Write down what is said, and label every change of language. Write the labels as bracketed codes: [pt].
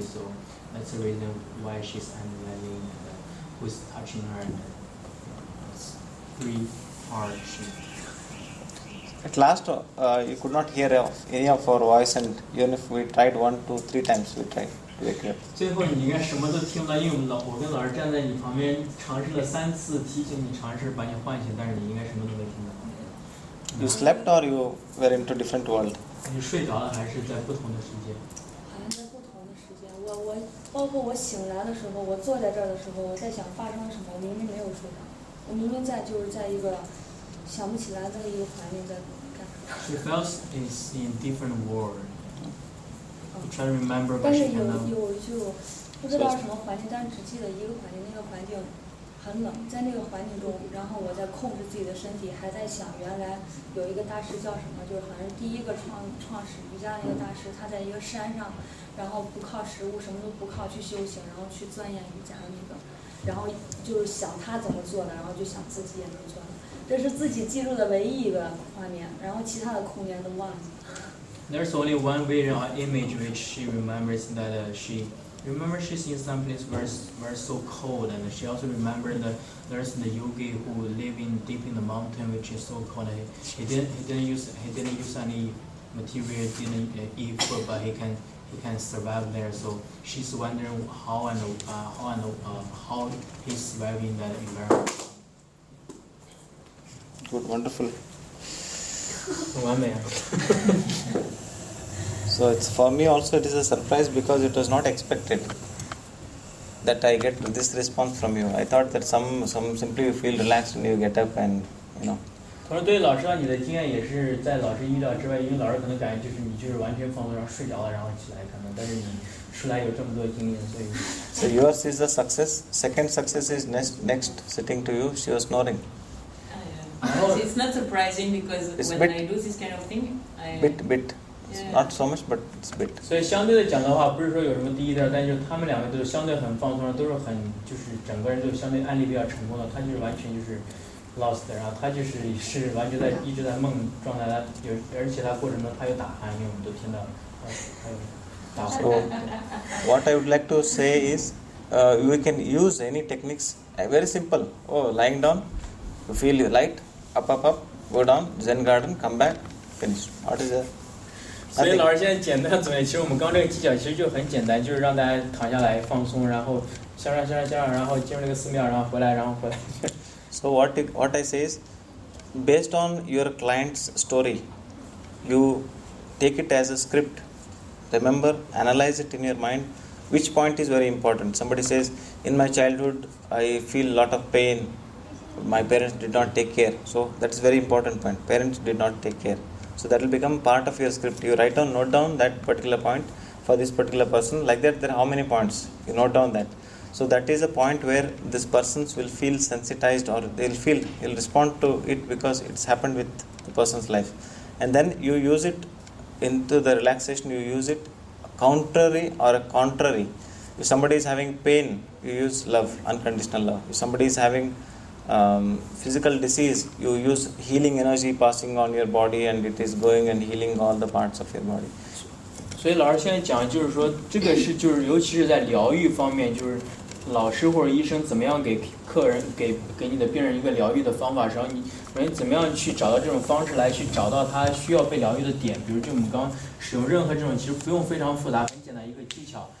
[en] So that's the reason why she's analyzing who's touching her. And it's 3 hard. At last, you could not hear any of our voice, and even if we tried 1, 2, 3 times, we tried to wake you up. [zh] 最后你应该什么都听不到，因为我跟老师站在你旁边，尝试了3次提醒你尝试把你唤醒，但是你应该什么都没听到。 [en] You slept or you were into different world? [zh] 你睡着了还是在不同的时间？好像在不同的时间。我包括我醒来的时候，我坐在这儿的时候，我在想发生了什么，我明明没有睡着，我明明就是在一个想不起来的一个环境在干。 [en] She felt is in different world. You try to remember, but [zh] 但 [en] she [zh] 是有 [en] cannot. [zh] 就不知道是什么环境，但是只记得一个环境，那个环境很冷，在那个环境中，然后我在控制自己的身体，还在想原来有一个大师叫什么，就是好像是第一个创始瑜伽的一个大师，他在一个山上，然后不靠食物，什么都不靠去修行，然后去钻研瑜伽的那个，然后就是想他怎么做的，然后就想自己也能做的，这是自己记住的唯一一个画面，然后其他的空间都忘记。 [en] There's only one vision or image which she remembers that she's in some place where so cold, and she also remembered that there's the yogi who live deep in the mountain, which is so cold. He didn't use any material, didn't eat food, but he can survive there. So she's wondering how he's surviving in that environment. Good, wonderful. [zh] 很完美啊。 [en] So it's for me also it is a surprise, because it was not expected that I get this response from you. I thought that some simply you feel relaxed and you get up and you know. [zh] 同时，对于老师啊，你的经验也是在老师预料之外，因为老师可能感觉你完全放松，然后睡着了，然后起来可能，但是你出来有这么多经验，所以。 [en] So yours is the success. Second success is next sitting to you. She was snoring. It's not surprising because It's when bit- I do this kind of thing, Bit. It's Yeah. not so much, but it's bit. [zh] 所以相对的讲的话，不是说有什么第一第二，但就是他们2个都是相对很放松，都是很就是整个人就相对案例比较成功的，他就是完全就是 lost， 然后他是完全一直在梦状态，而且他过程中他有打鼾，因为我们都听到他有打呼。 [en] So what I would like to say is, we can use any techniques. Very simple. Oh, lying down, you feel you light, up, go down, Zen garden, come back, finish. What is that? [zh] 所以老师现在简单总结，其实我们刚这个技巧其实就很简单，就是让大家躺下来放松，然后向上，然后进入这个寺庙，然后回来。 [en] So what I say is, based on your client's story, you take it as a script. Remember, analyze it in your mind. Which point is very important? Somebody says, in my childhood, I feel a lot of pain. My parents did not take care. So that's very important point. Parents did not take care. So that will become part of your script. You note down that particular point for this particular person. Like that, there are how many points? You note down that. So that is a point where this persons will feel sensitized, or he'll respond to it because it's happened with the person's life. And then you use it into the relaxation, you use it contrary or a contrary. If somebody is having pain, you use love, unconditional love. If somebody is having physical disease, you use healing energy passing on your body, and it is going and healing all the parts of your body. [zh] 所以老师现在讲就是说，这个是就是尤其是在疗愈方面，就是老师或者医生怎么样给客人给你的病人一个疗愈的方法，然后你怎么样去找到这种方式来去找到他需要被疗愈的点。比如就我们刚使用任何这种其实不用非常复杂，很简单一个技巧。